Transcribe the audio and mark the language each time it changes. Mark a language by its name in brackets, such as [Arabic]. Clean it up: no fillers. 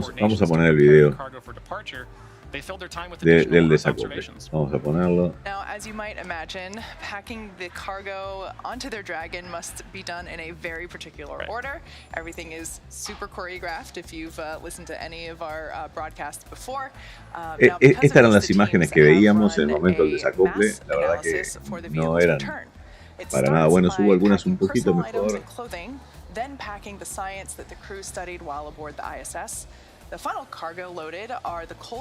[Spanish] vamos a poner el video del desacople. Vamos a ponerlo. [English] Now, as you might imagine, packing the cargo onto their Dragon must be done in a very particular order. Everything is super choreographed if you've listened to any of our broadcasts before. [Spanish] Estas eran las imágenes que veíamos en el momento del desacople. La verdad que no eran para nada buenos. Hubo algunas un poquito mejor. [English] Then packing the science that the crew studied while aboard the ISS. The final cargo loaded are the cold